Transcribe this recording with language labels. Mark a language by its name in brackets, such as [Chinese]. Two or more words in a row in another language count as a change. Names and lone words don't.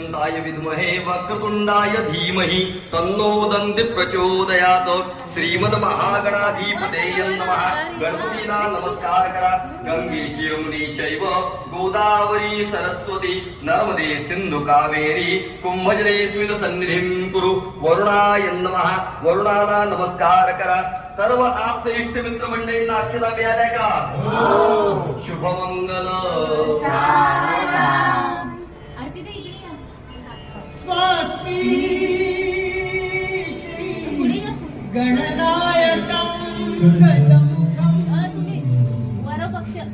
[Sanskrit] एकदन्ताय विद्महे वक्रतुंडाय धीमहि तन्नो दन्ति प्रचोदयात्. श्रीमन्महागणाधिपतये नमः. [Marathi] गणपतीला नमस्कार करा. [Sanskrit] गंगे यमुने चैव गोदावरी सरस्वती नर्मदे सिंधू कावेरी कुंभजलेऽस्मिन् सन्निधिं कुरु. वरुणाय नमः. [Marathi] वरुणाला नमस्कार करा. सर्व आप्त इष्ट मित्र मंडळींना अक्षता मिळाल्या का? शुभमंगल. [Sanskrit] स्वस्ति श्री गणनायकं गजमुखं [Marathi] वरपक्ष